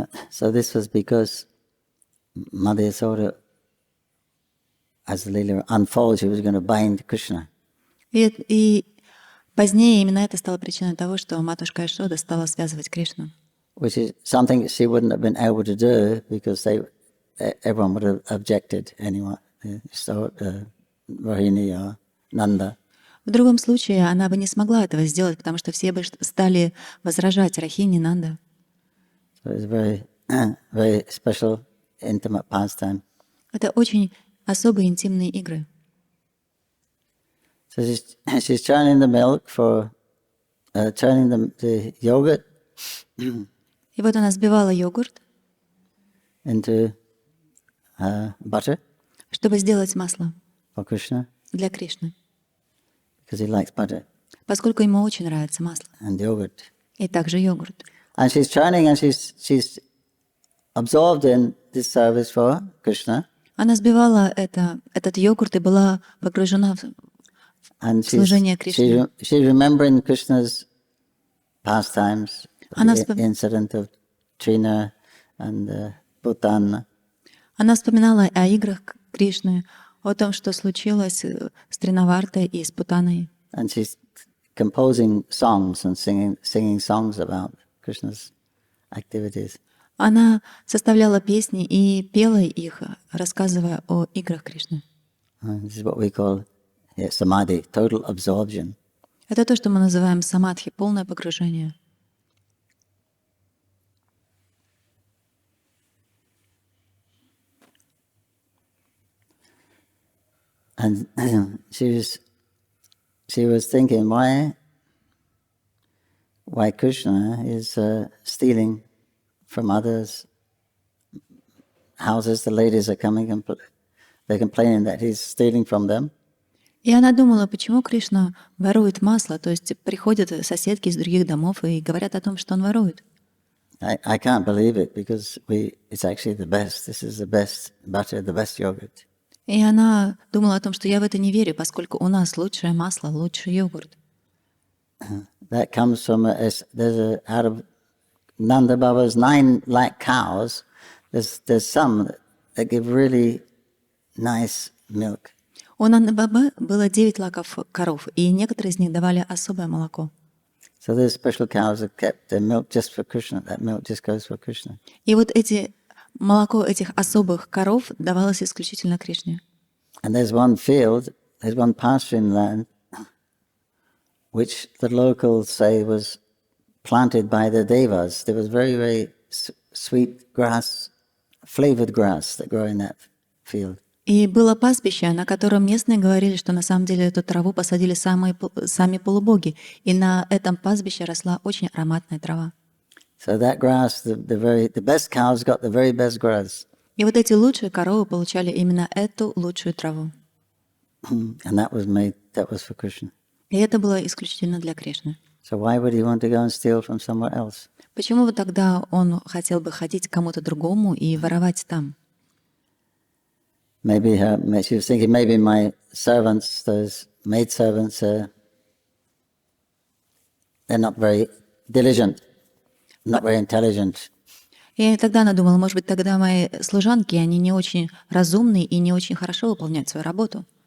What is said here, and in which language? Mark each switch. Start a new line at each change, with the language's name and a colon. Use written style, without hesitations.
English: So this was because Mother Yasoda, as the Leela unfolds, she was going to bind Krishna.
Russian: И позднее именно это стало причиной того, что матушка Яшода стала связывать Кришну.
English: Which is something she wouldn't have been able to do because everyone would have objected anyway. So Rohini or Nanda.
Russian: В другом случае она бы не смогла этого сделать, потому что все бы стали возражать Рахини, Нанда.
English: So it's very, very special, intimate pastime.
Russian: Это очень особые интимные игры.
English: So she's churning the milk for turning the yogurt
Russian: И вот она взбивала йогурт,
English: into butter
Russian: чтобы сделать масло
English: for Krishna
Russian: для Кришны,
English: because he likes butter
Russian: поскольку ему очень нравится масло.
English: and yogurt.
Russian: И также йогурт.
English: And she's churning and she's absorbed in this service for Krishna.
Russian: Она взбивала этот йогурт и была погружена в
English: And
Russian: служение Кришне.
English: she's remembering Krishna's pastimes,
Russian: Она
English: the incident of Trina and Bhutan.
Russian: Она вспоминала о играх Кришны, о том, что случилось с Тринавартой и с Путаной.
English: And she's composing songs and singing songs about Krishna's activities.
Russian: Она составляла песни и пела их, рассказывая о играх Кришны.
English: This is what we call samadhi, total absorption.
Russian: Это то, что мы называем самадхи, полное погружение.
English: And she was thinking why Krishna is stealing from others' houses. The ladies are coming and they're complaining that he's stealing from them.
Russian: И она думала, почему Кришна ворует масло, то есть приходят соседки из других домов и говорят о том, что он ворует.
English: I can't believe it because it's actually the best. This is the best butter, the best yogurt.
Russian: И она думала о том, что я в это не верю, поскольку у нас лучшее масло, лучший йогурт.
English: That comes from out of Nanda Baba's 9 lakh cows. There's some that give really nice milk.
Russian: У Нанды Бабы было 9 лаков коров, и некоторые из них давали особое молоко.
English: So there's special cows that kept their milk just for Krishna. That milk just goes for Krishna.
Russian: И вот молоко этих особых коров давалось исключительно Кришне.
English: And there's one pasturing land, which the locals say was planted by the devas. There was very, very sweet grass, flavored grass that grew in that field.
Russian: И было пастбище, на котором местные говорили, что на самом деле эту траву посадили сами полубоги, и на этом пастбище росла очень ароматная трава.
English: So that grass, the best cows got the very best grass.
Russian: И вот эти лучшие коровы получали именно эту лучшую траву.
English: And that was for Krishna.
Russian: И это было исключительно для Кришны.
English: So why would he want to go and steal from somewhere else?
Russian: Почему вот тогда он хотел бы ходить к кому-то другому и воровать там?
English: Maybe she was thinking, maybe my servants, those maid servants, they're not very diligent, not very intelligent.
Russian: И тогда она думала, может быть, тогда мои служанки, они не очень разумные и не очень хорошо выполняют свою работу.